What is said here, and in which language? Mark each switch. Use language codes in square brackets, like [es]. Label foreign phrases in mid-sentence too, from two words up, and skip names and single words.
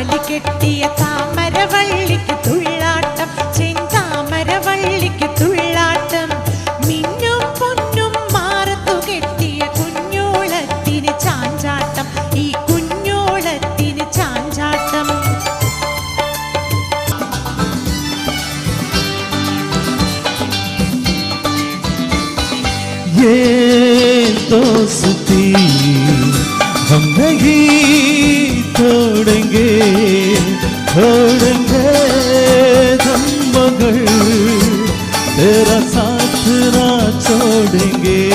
[ml] കെട്ടിയ താമരവള്ളിക്ക് തുള്ളാട്ടം, ചെന്താമരവള്ളിക്ക് തുള്ളാട്ടം. മിന്നും പൊന്നും മാറത്തു കെട്ടിയ കുഞ്ഞോളത്തിന് ചാഞ്ചാട്ടം, ഈ കുഞ്ഞോളത്തിന് ചാഞ്ചാട്ടം. [hi] ये दोस्ती हम नहीं छोड़ेंगे, छोड़ेंगे हम मगर तेरा साथ ना छोड़ेंगे.